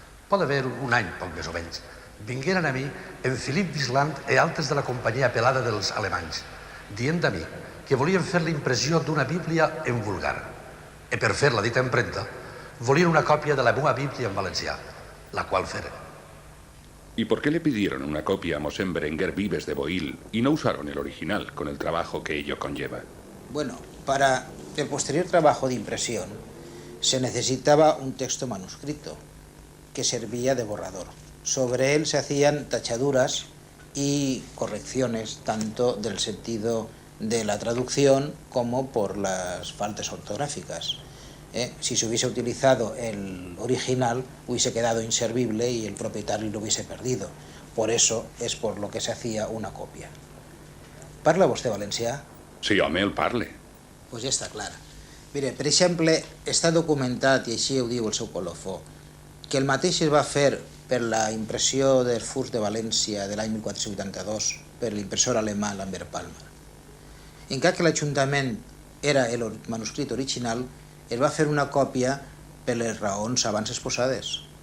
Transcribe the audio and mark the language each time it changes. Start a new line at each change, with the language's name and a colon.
Catalan: Pot haver un any, poc més o menys, vingueren a mi en Philippe Wisland i altres de la companyia pelada dels alemanys, dient a mi que volien fer la impressió d'una Bíblia en vulgar. I per fer la dita empremta, volien una còpia de la meva Bíblia en valencià, la qual feren.
Spanish: ¿Y por qué le pidieron una copia a Mosén Berenguer Vives de Boïl y no usaron el original con el trabajo que ello conlleva? Bueno, para el posterior trabajo de impresión se necesitaba un texto manuscrito que servía de borrador. Sobre él se hacían tachaduras y correcciones tanto del sentido de la traducción como por las faltas ortográficas. Si se hubiese utilizado el original hubiese quedado inservible y el propietario lo hubiese perdido. Por eso es por lo que se hacía una copia.
Catalan: ¿Parla vostè valencià? Sí, home, el parle. Pues ja està clar. Mire, per exemple, està documentat, i així ho diu el seu colofó, que el mateix es va fer per la impressió del Furs de València de l'any 1482 per l'impressor alemà Lambert Palmer. En cas que l'Ajuntament era el manuscrit original, es va fer una còpia per les raons abans exposades.